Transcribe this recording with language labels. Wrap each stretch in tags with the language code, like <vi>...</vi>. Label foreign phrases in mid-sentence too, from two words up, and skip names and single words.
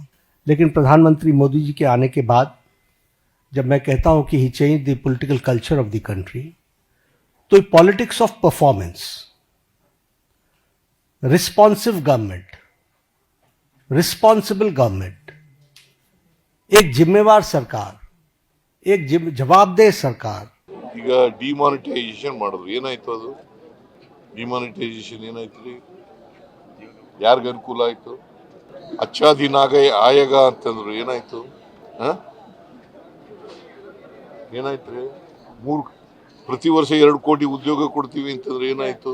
<hi>लेकिन प्रधानमंत्री मोदी जी के आने के बाद जब मैं कहता हूं कि</hi> <en>he change the political culture of the country,</en> <hi>तो</hi> <en>politics of performance, responsive government, responsible government,</en> <hi>एक जिम्मेवार सरकार, एक जवाबदेह सरकार.</hi> <kn>ಈಗ ಡಿಮಾನಿಟೈಸೇಷನ್ ಮಾಡಿದ್ರು, ಏನಾಯ್ತು ಅದು? ಡಿಮಾನಿಟೈಸೇಷನ್ ಏನಾಯ್ತು ರೀ? ಯಾರಿಗೆ ಅನುಕೂಲ ಆಯ್ತು?</kn> <hi>अच्छा दिन आयगा</hi> <kn>ಅಂತಂದ್ರು, ಏನಾಯ್ತು? ಏನಾಯ್ತು ರೀ? ಪ್ರತಿ ವರ್ಷ 2 ಕೋಟಿ ಉದ್ಯೋಗ ಕೊಡ್ತೀವಿ ಅಂತಂದ್ರೆ ಏನಾಯ್ತು?</kn>